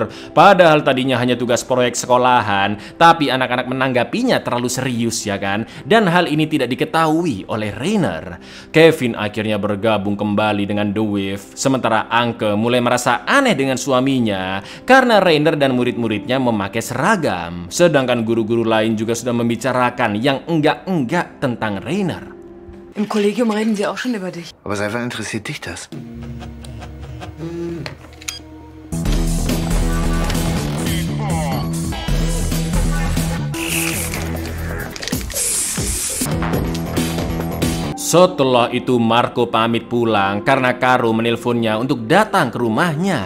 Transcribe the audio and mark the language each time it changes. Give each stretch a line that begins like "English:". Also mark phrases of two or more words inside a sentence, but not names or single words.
Indonesian: Padahal tadinya hanya tugas proyek sekolahan, tapi anak-anak menanggapinya terlalu serius ya kan, dan hal ini tidak diketahui oleh Rainer. Kevin akhirnya bergabung kembali dengan The Wave, sementara Anke mulai merasa aneh dengan suaminya karena Rainer dan murid-muridnya memakai seragam, sedangkan guru-guru lain juga sudah membicarakan yang enggak-enggak tentang Rainer.
German: Im Kollegium reden sie auch schon über dich. Aber seit wann interessiert dich das?
Indonesian: Setelah itu Marco pamit pulang karena Caro menelponnya untuk datang ke rumahnya.